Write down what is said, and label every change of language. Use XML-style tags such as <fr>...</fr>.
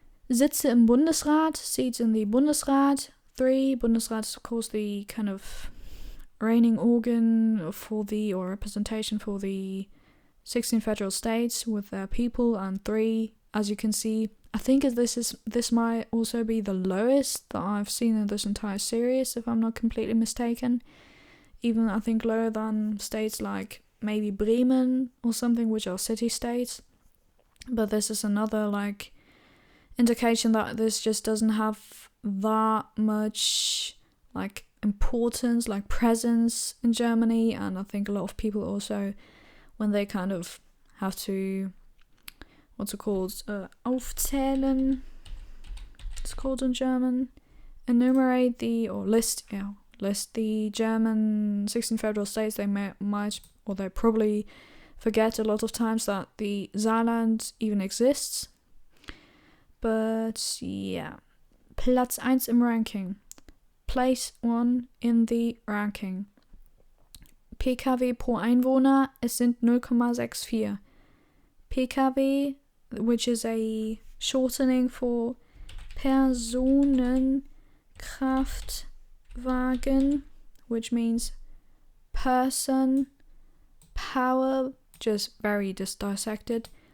<de>Sitze im Bundesrat,</de> <en>seats in the Bundesrat. 3, Bundesrat is of course the kind of reigning organ or representation for the 16 federal states with their people, and 3, as you can see, I think this might also be the lowest that I've seen in this entire series, if I'm not completely mistaken. Even I think lower than states like maybe Bremen or something, which are city-states. But this is another like indication that this just doesn't have that much like importance, like presence in Germany. And I think a lot of people also, when they kind of have to, aufzählen, it's called in German, enumerate list the German 16 federal states, they they probably forget a lot of times that the Saarland even exists. But yeah,</en> <de>Platz 1 im Ranking.</de> <en>Place 1 in the ranking.</en> <de>PKW pro Einwohner, es sind 0,64.</de> <en>PKW, which is a shortening for Personenkraftwagen, which means person, power, just very dissected.</en>